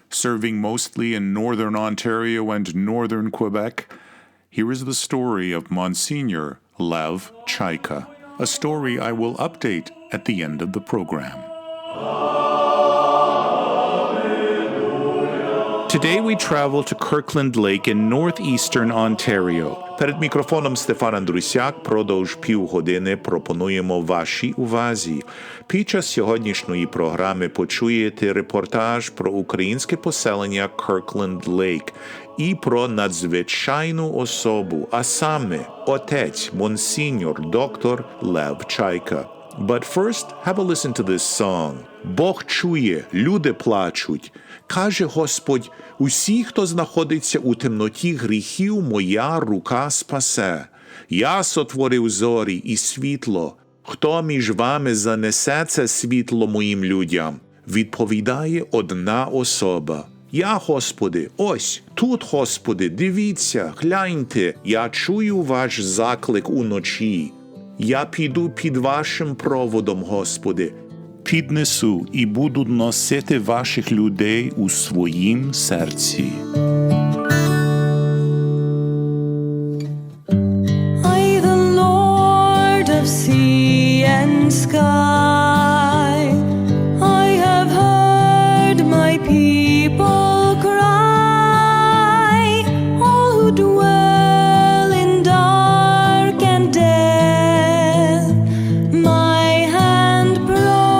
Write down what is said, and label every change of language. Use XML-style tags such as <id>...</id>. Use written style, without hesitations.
<en>Serving mostly in northern Ontario and northern Quebec, here is the story of Monseigneur Lev Chayka, a story I will update at the end of the program. Today we travel to Kirkland Lake in northeastern Ontario.</en> <uk>Перед мікрофоном Стефан Андрусяк продовж півгодини пропонуємо вашій увазі. Під час сьогоднішньої програми почуєте репортаж про українське поселення Kirkland Lake і про надзвичайну особу, а саме отець Monseigneur доктор Lev Chayka.</uk> <en>But first, have a listen to this song.</en> <uk>Бог чує, люди плачуть. Каже Господь, усі, хто знаходиться у темноті гріхів, моя рука спасе. Я сотворив зорі і світло. Хто між вами занесе це світло моїм людям? Відповідає одна особа. Я, Господи, ось, тут, Господи, дивіться, гляньте, я чую ваш заклик уночі. Я піду під вашим проводом, Господи, піднесу і буду носити ваших людей у своїм серці.</uk> <en>I, the Lord of sea and sky, I have heard my people cry, all who dwell in dark and death, my hand provide.</en>